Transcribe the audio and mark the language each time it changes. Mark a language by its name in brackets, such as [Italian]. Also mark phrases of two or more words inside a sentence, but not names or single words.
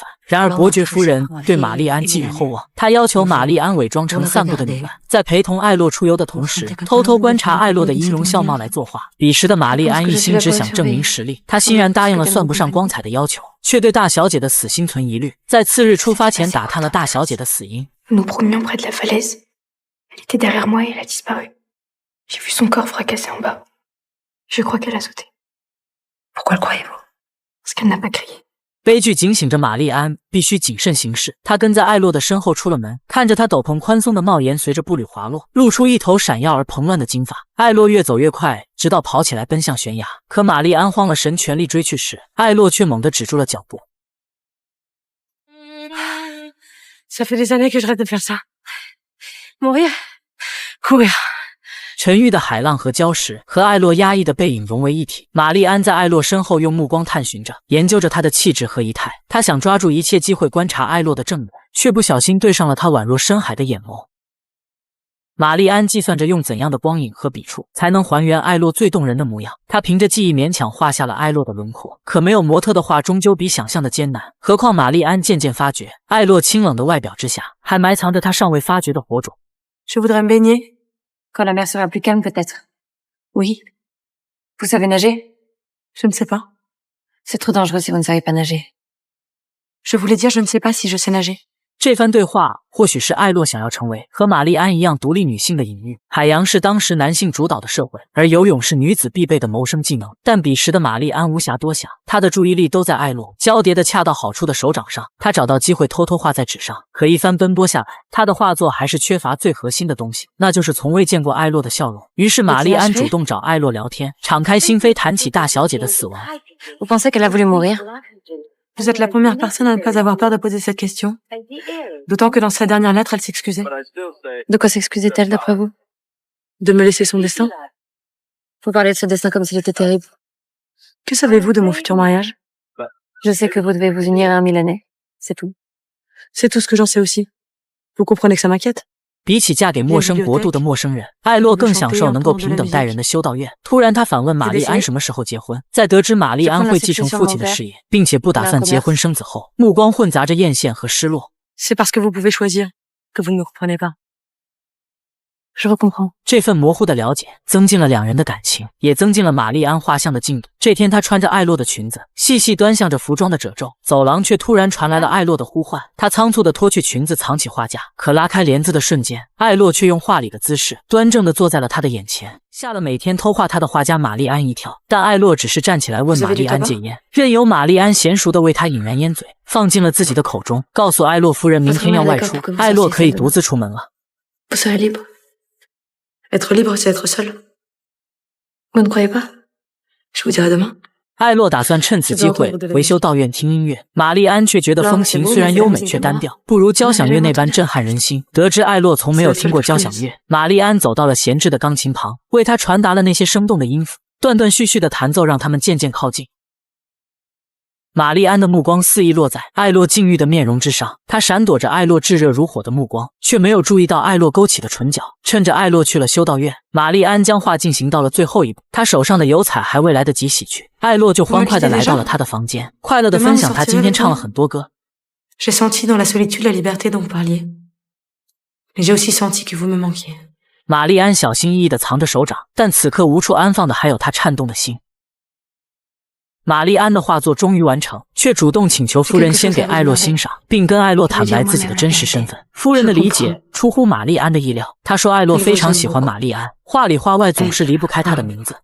[Chinese] 然而伯爵夫人对玛丽安寄予厚望，她要求玛丽安伪装成散步的女伴，在陪同艾洛出游的同时，偷偷观察艾洛的音容笑貌来作画。彼时的玛丽安一心只想证明实力，她欣然答应了算不上光彩的要求，却对大小姐的死心存疑虑。在次日出发前打探了大小姐的死因。 [French] Nous prenions près de la falaise. Elle était derrière moi et elle a disparu. J'ai vu son corps fracassé en bas. Je crois qu'elle a sauté. Pourquoi le croyez-vous? Parce qu'elle n'a pas crié. [Chinese] 悲剧警醒着玛丽安必须谨慎行事。她跟在艾洛的身后出了门，看着他斗篷宽松的帽檐随着步履滑落，露出一头闪耀而蓬乱的金发。艾洛越走越快，直到跑起来奔向悬崖。可玛丽安慌了神，全力追去时，艾洛却猛地止住了脚步。 [French] Ça fait des années que je rêve de faire ça. Mourir, courir. [Chinese] 沉郁的海浪和礁石和艾洛压抑的背影融为一体。玛丽安在艾洛身后用目光探寻着，研究着他的气质和仪态。她想抓住一切机会观察艾洛的正面，却不小心对上了他宛若深海的眼眸。玛丽安计算着用怎样的光影和笔触才能还原艾洛最动人的模样。她凭着记忆勉强画下了艾洛的轮廓，可没有模特的画终究比想象的艰难。何况玛丽安渐渐发觉，艾洛清冷的外表之下还埋藏着她尚未发觉的火种。 [French] Je voudrais me baigner. Quand la mer sera plus calme, peut-être. Oui. Vous savez nager? Je ne sais pas. C'est trop dangereux si vous ne savez pas nager. Je voulais dire je ne sais pas si je sais nager. [Chinese] 这番对话或许是艾洛想要成为和玛丽安一样独立女性的隐喻。海洋是当时男性主导的社会，而游泳是女子必备的谋生技能。但彼时的玛丽安无暇多想，她的注意力都在艾洛交叠的恰到好处的手掌上。她找到机会偷偷画在纸上，可一番奔波下来，她的画作还是缺乏最核心的东西，那就是从未见过艾洛的笑容。于是玛丽安主动找艾洛聊天，敞开心扉谈起大小姐的死亡。 [French] Vous pensez qu'elle a voulu mourir?Vous êtes la première personne à ne pas avoir peur de poser cette question. D'autant que dans sa dernière lettre, elle s'excusait. De quoi s'excusait-elle, d'après vous? De me laisser son destin. Vous parlez de ce destin comme s'il était terrible. Que savez-vous de mon futur mariage? Je sais que vous devez vous unir à un Milanais. C'est tout. C'est tout ce que j'en sais aussi. Vous comprenez que ça m'inquiète? [Chinese] 比起嫁给陌生国度的陌生人，艾洛更享受能够平等待人的修道院。突然，他反问玛丽安什么时候结婚。在得知玛丽安会继承父亲的事业，并且不打算结婚生子后，目光混杂着艳羡和失落。 [French] C'est parce que vous pouvez choisir que vous ne me comprenez pas. Je vous comprends. [Chinese] 这份模糊的了解增进了两人的感情，也增进了玛丽安画像的进度。这天，她穿着艾洛的裙子，细细端详着服装的褶皱。走廊却突然传来了艾洛的呼唤，她仓促地脱去裙子，藏起画架。可拉开帘子的瞬间，艾洛却用画里的姿势端正地坐在了她的眼前，吓了每天偷画她的画家玛丽安一跳。但艾洛只是站起来问玛丽安戒烟，任由玛丽安娴熟地为她引燃烟嘴，放进了自己的口中，告诉艾洛夫人明天要外出，艾洛可以独自出门了。 [French] Vous serez libre.Être libre, c'est être seul. Vous ne croyez pas? Je vous dirai demain. [Chinese] 艾洛打算趁此机会回修道院听音乐，玛丽安却觉得风情虽然优美却单调，不如交响乐那般震撼人心。得知艾洛从没有听过交响乐，玛丽安走到了闲置的钢琴旁，为他传达了那些生动的音符，断断续续的弹奏让他们渐渐靠近。玛丽安的目光肆意落在艾洛禁欲的面容之上，她闪躲着艾洛炙热如火的目光，却没有注意到艾洛勾起的唇角。趁着艾洛去了修道院，玛丽安将画进行到了最后一步，她手上的油彩还未来得及洗去，艾洛就欢快地来到了她的房间，快乐地分享他今天唱了很多歌。 [French] J'ai senti dans la solitude la liberté dont vous parliez. Mais j'ai aussi senti que vous me manquiez. [Chinese] 玛丽安小心翼翼地藏着手掌，但此刻无处安放的还有她颤动的心。玛丽安的画作终于完成，却主动请求夫人先给艾洛欣赏，并跟艾洛坦白自己的真实身份。夫人的理解出乎玛丽安的意料，她说艾洛非常喜欢玛丽安，话里话外总是离不开她的名字。